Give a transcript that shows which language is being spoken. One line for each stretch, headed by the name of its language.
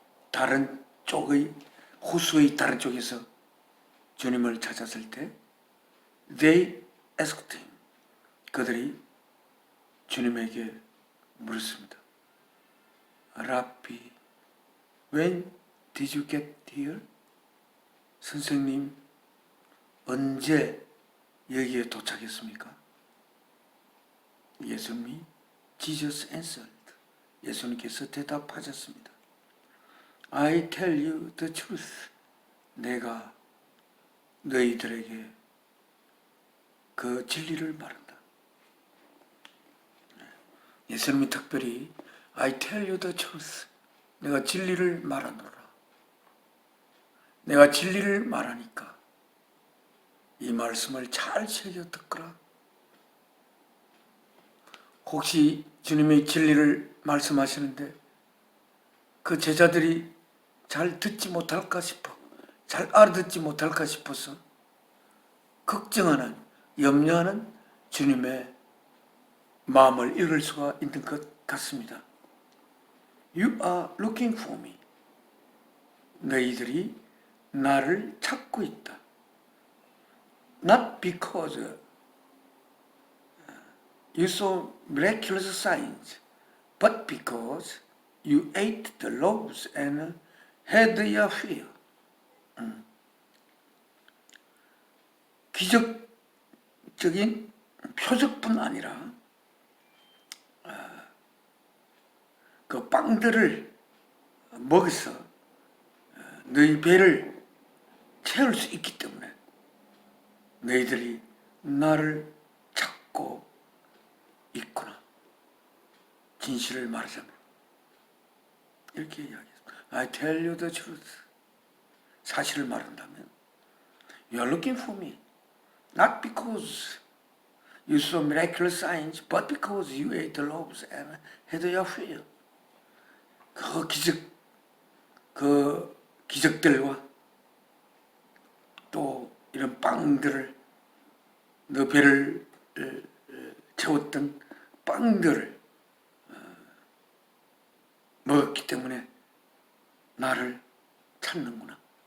Korean: 다른 쪽의 호수의 다른 쪽에서 주님을 찾았을 때
English: they asked him,
Korean: 그들이 주님에게 물었습니다.
English: 라비, when did you get here?
Korean: 선생님, 언제 여기에 도착했습니까? 예수님이
English: Jesus answered,
Korean: 예수님께서 대답하셨습니다.
English: I tell you the truth,
Korean: 내가 너희들에게 그 진리를 말한다. 예수님이 특별히
English: I tell you the truth.
Korean: 내가 진리를 말하노라. 내가 진리를 말하니까 이 말씀을 잘 새겨 듣거라. 혹시 주님이 진리를 말씀하시는데 그 제자들이 잘 듣지 못할까 싶어, 잘 알아듣지 못할까 싶어서 걱정하는, 염려하는 주님의 마음을 읽을 수가 있는 것 같습니다.
English: You are looking for me.
Korean: 너희들이 나를 찾고 있다.
English: Not because you saw miraculous signs, but because you ate the loaves and had your fill.
Korean: 기적적인 표적뿐 아니라 그 빵들을 먹어서 너희 배를 채울 수 있기 때문에 너희들이 나를 찾고 있구나. 진실을 말하자면 이렇게 이야기했습니다.
English: I tell you the truth.
Korean: 사실을 말한다면
English: You are looking for me. Not because you saw miraculous signs, but because you ate the loaves and had your fill.
Korean: 그 기적들과 또 이런 빵들을 너 배를 채웠던 빵들을 먹었기 때문에 나를 찾는구나.